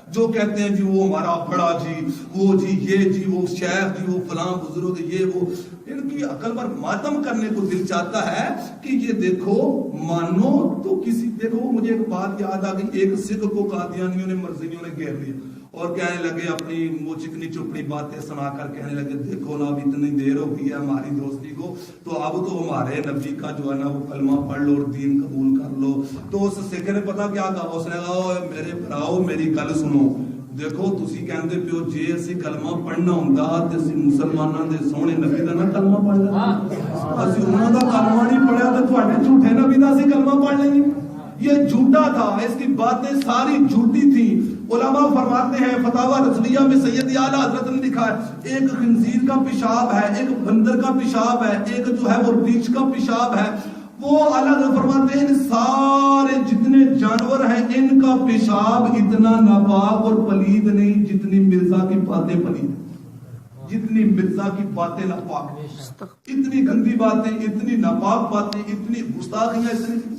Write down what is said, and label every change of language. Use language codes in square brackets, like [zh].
[ur] جو کہتے ہیں جی وہ ہمارا بڑا جی, وہ جی یہ جی وہ شیخ جی, وہ فلاں بزرگ یہ وہ, ان کی عقل پر ماتم کرنے کو دل چاہتا ہے کہ یہ دیکھو مانو تو کسی. دیکھو مجھے ایک بات یاد آ گئی, ایک سکھ کو قادیانیوں نے مرزیوں نے گھیر لیا اور کہنے لگے اپنی وہ چکنی چپڑی باتیں سنا کر کہنے لگے دیکھو نا اب اتنی دیر ہو گئی ہے ہماری دوستی کو, تو اب تو ہمارے نبی کا جو ہے نا وہ کلمہ پڑھ لو اور دین قبول کر لو. تو اس سکھ نے پتا کیا کہا, اس نے کہا [pa] میرے بھراؤ میری گل سنو, دیکھو تسی کہندے پیو جے اسی کلمہ پڑھنا ہوندا تے اسی مسلماناں دے سوہنے نبی دا نہ کلمہ پڑھ لیندے, اسی انہاں دا کلمہ نہیں پڑھیا تے تواڈے جھوٹے نبی دا اسی کلمہ پڑھ لیں گے. [ur] یہ جھوٹا تھا, اس کی باتیں ساری جھوٹی تھی. علماء فرماتے ہیں فتاوی رضویہ میں سید اعلیٰ حضرت نے لکھا ہے ایک خنزیر کا پیشاب ہے, ایک بندر کا پیشاب ہے, ایک جو ہے وہ ریچھ کا پیشاب ہے. وہ اعلیٰ فرماتے ہیں سارے جتنے جانور ہیں ان کا پیشاب اتنا ناپاک اور پلید نہیں جتنی مرزا کی باتیں پلید, جتنی مرزا کی باتیں ناپاک, اتنی گندی باتیں, اتنی ناپاک باتیں, اتنی گستاخیاں اس نے.